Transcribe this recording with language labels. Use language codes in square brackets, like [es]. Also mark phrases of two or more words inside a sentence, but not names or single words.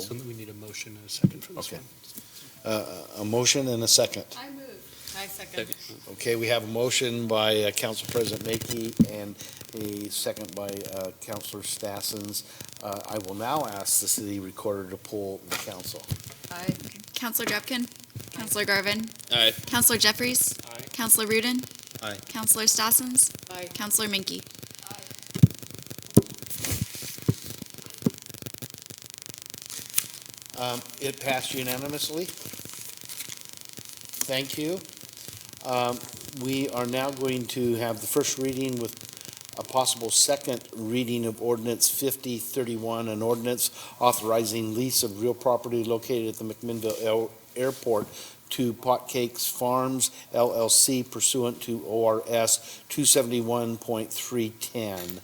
[en] So we need a motion and a second for this Okay. one. A motion and a second. I move. I second. Okay, we have a motion by Council President Mackey and a second by Councilor Stassens. I will now ask the city recorder to poll the council. Aye. Councilor Drupkin. Councilor Garvin. Aye. Councilor Jeffries. Aye. Councilor Rudin. Aye. Councilor Stassens. Aye. Councilor Minke. It passed unanimously. Thank you. We are now going to have the first reading with a possible second reading of ordinance 5031, an ordinance authorizing lease of real property located at the McMinnville Airport to Potcakes Farms LLC pursuant to ORS 271.310.